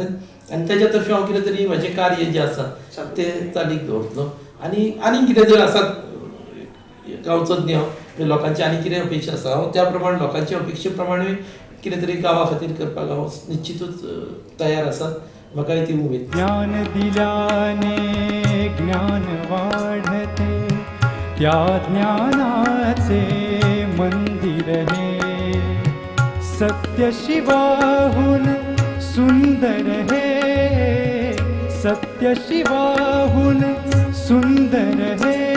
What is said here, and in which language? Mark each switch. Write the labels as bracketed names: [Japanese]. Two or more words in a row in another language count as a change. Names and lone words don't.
[Konkani] आनी तेज्या तर्फे हांव कितें तरी म्हाजें कार्य जें आसा तें चालीक दवरतलो. आनी कितें जर आसात गांवचोच न्ही हांव लोकांची आनी कितें अपेक्षा आसा हांव त्या प्रमाणे लोकांचे अपेक्षे प्रमाणे कितें तरी गांवा खातीर करपाक हांव निश्चितूच तयार आसात. म्हाकाय ती उमेद. [Marathi] ज्ञान दिल्याने ज्ञान वाढते, त्या ज्ञानाचे मंदिर हे. सत्य शिवाहून सुंदर हे, सत्य शिवाहून सुंदर हे.